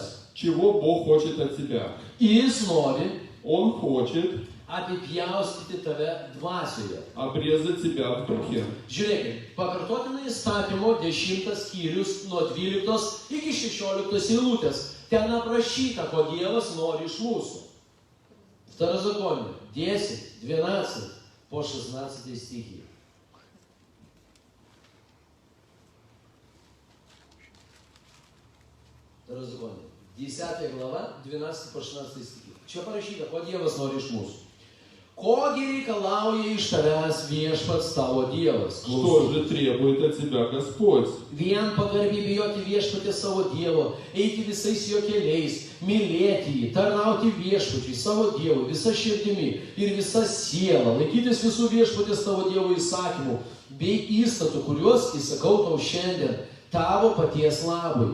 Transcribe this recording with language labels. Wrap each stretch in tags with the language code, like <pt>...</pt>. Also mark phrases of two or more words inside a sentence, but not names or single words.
<ru>Чего Бог хочет от тебя?</ru> <lt>Jis nori</lt> <ru>Он хочет</ru> <lt>apipjaustyti tave dvasioje.</lt> <ru>обрезать тебя в духе.</ru> <lt>Žiūrėkit, pakartotinai įstatymo 10 skyrius nuo 12 iki 16 eilutės. Ten aprašyta, ko Dievas nori iš mūsų.</lt> <ru>Второзаконие 10, 12 по 16 стихи. Второзаконие 10 глава, 12 по 16 стихи.</ru> <lt>Čia parašyta, ko Dievas nori iš mūsų. Kogi reikalauja iš tavęs viešpats tavo Dievas?</lt> <ru>Что же требует от тебя Господь?</ru> <lt>Vien pagarbiai bijoti viešpatį savo Dievo, eiti visais jo keliais, mylėti jį, tarnauti viešpačiui, savo Dievui, visa širdimi ir visa siela, laikytis visų viešpatės tavo Dievo įsakymų bei įstatų, kuriuos įsakau tau šiandien, tavo paties labui.</lt>